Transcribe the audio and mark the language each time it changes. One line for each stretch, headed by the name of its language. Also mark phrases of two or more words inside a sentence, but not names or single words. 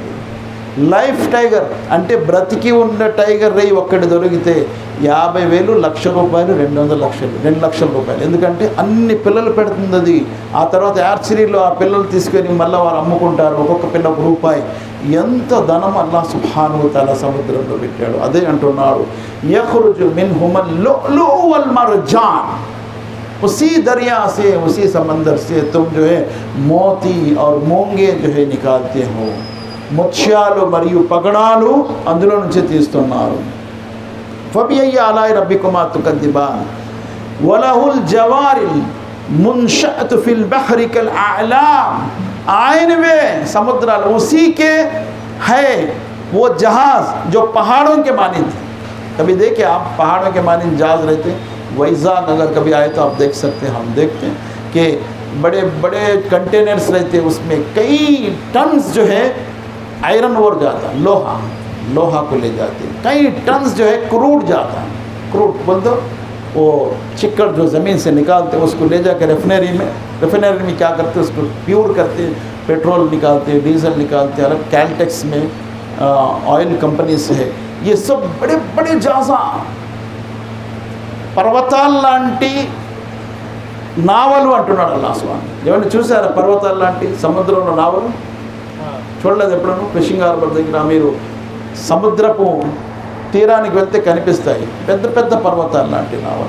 English: life tiger
Telugu: అంటే బ్రతికి ఉన్న టైగర్ రొయ్యి ఒక్కటి దొరికితే 50,000, 1,00,000 రూపాయలు, 2 లక్షల రూపాయలు. ఎందుకంటే అన్ని పిల్లలు పెడుతుంది అది. ఆ తర్వాత యార్చరీలో ఆ పిల్లలు తీసుకొని మళ్ళీ వారు అమ్ముకుంటారు, ఒక్కొక్క పిల్ల రూపాయి. ఎంత ధనం
Arabic: الله سبحانه وتعالى
Telugu: సముద్రంలో పెట్టాడు. అదే అంటున్నాడు,
Arabic: يخرج منهما اللؤلؤ والمرجان,
Hindi: उसी दरिया से, उसी समंदर से तुम जो है मोती और मूंगे जो है निकालते हो.
Telugu: ముత్యాలు మరియు పగడాలు అందులో నుంచి తీస్తున్నారు.
Arabic: فبأي آلاء ربكما تكذبان وله الجوار المنشآت في البحر كالأعلام,
Telugu: ఆయనవే సముద్రాలు,
Hindi: उसी के है वो जहाज जो पहाड़ों के मानिंद. कभी देखे आप पहाड़ों के मानिंद जहाज रहते, वैजाग अगर कभी आए तो आप देख सकते हैं, हम देखते हैं कि बड़े बड़े कंटेनर्स रहते हैं, उसमें कई टन्स जो है
English: iron ore
Hindi: जाता है, लोहा को ले जाते हैं. कई टन्स जो है क्रूड जाता है. क्रूड बोल दो वो चिक्कड़ जो ज़मीन से निकालते हैं उसको ले जाकर रिफाइनरी में क्या करते हैं, उसको प्योर करते हैं, पेट्रोल निकालते हैं, डीजल निकालते हैं. अलग कैलटेक्स में
English: oil companies
Hindi: है. ये सब बड़े बड़े जहाज़,
Telugu: పర్వతాల లాంటి నావలు అంటున్నాడు
Arabic: الله سبحانه.
Telugu: ఏమంటే చూసారా పర్వతాల లాంటి సముద్రంలో నావలు? చూడలేదు ఎప్పుడూ?
English: fishing harbour
Telugu: దగ్గర మీరు సముద్రపు తీరానికి వెళ్తే కనిపిస్తాయి పెద్ద పెద్ద పర్వతాల లాంటి నావలు.